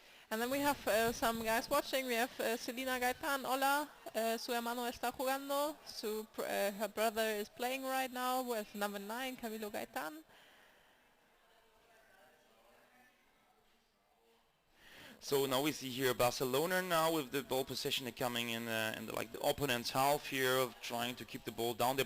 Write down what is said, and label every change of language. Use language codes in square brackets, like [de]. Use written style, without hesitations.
[en] And then we have some guys watching. We have Selina Gaitan. [es] Hola, su hermano está jugando. [en] Her brother is playing right now with number 9, Camilo Gaitan. So now we see here Barcelona now with the ball possession coming in the opponent's half here, of trying to keep the ball down.